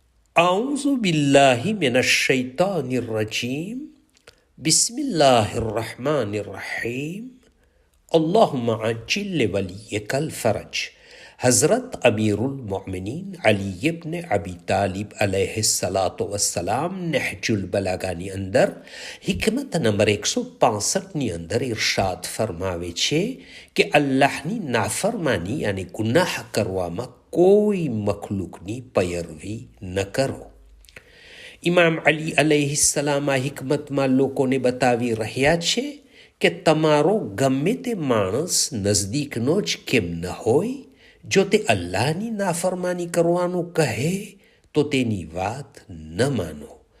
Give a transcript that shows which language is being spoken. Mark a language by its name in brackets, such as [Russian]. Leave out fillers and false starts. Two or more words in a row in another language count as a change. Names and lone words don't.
[Arabic] أعوذ بالله من الشيطان الرجيم بسم الله الرحمن الرحيم اللهم عجل لوليك الفرج [Gujarati] हज़रत अमीरुल मोमिनीन अली इब्न अबी तालिब [Arabic] عليه الصلاة والسلام [Gujarati] नहजुल બલાગાની અંદર હિકમત નંબર 165ની અંદર ઇરશાદ ફરમાવે છે કે અલ્લાહની નાફરમાની અને ગુનાહ કરવામાં કોઈ મખલુકની પૈરવી ન કરો. ઇમામ અલી અલૈહિસ્સલામ આ હિકમતમાં લોકોને બતાવી રહ્યા છે કે તમારો ગમે તે માણસ નજદીકનો જ કેમ ન હોય, જો તે અલ્લાહની નાફરમાની કરવાનું કહે તો તેની વાત ન માનો.